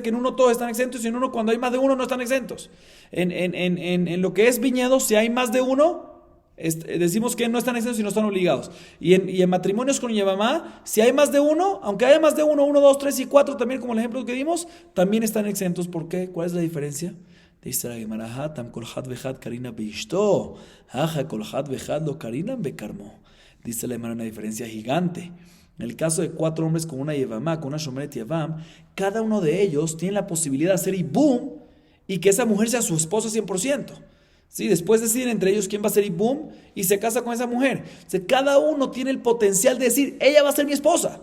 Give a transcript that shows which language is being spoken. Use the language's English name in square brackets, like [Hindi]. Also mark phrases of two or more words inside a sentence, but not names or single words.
[Spanish] Que en uno todos están exentos y en uno, cuando hay más de uno, no están exentos. En lo que es viñedo, si hay más de uno, decimos que no están exentos y no están obligados. Y en matrimonios con Yevamá, si hay más de uno, aunque haya más de uno, 1, 2, 3 y 4, también como el ejemplo que dimos, también están exentos. ¿Por qué? ¿Cuál es la diferencia? Dice la Gemara, [Aramaic] תם כל חד וחד קרינא באשתו, הכא כל חד וחד לא קרינן בכרמו. [Spanish] Dice la Gemara, una diferencia gigante. En el caso de 4 hombres con una Yevamá, con una [Hebrew] שומרת יבם, [Spanish] cada uno de ellos tiene la posibilidad de hacer ibum y que esa mujer sea su esposo 100%. ¿Sí? Después deciden entre ellos quién va a ser ibum y se casa con esa mujer. O sea, cada uno tiene el potencial de decir, ella va a ser mi esposa.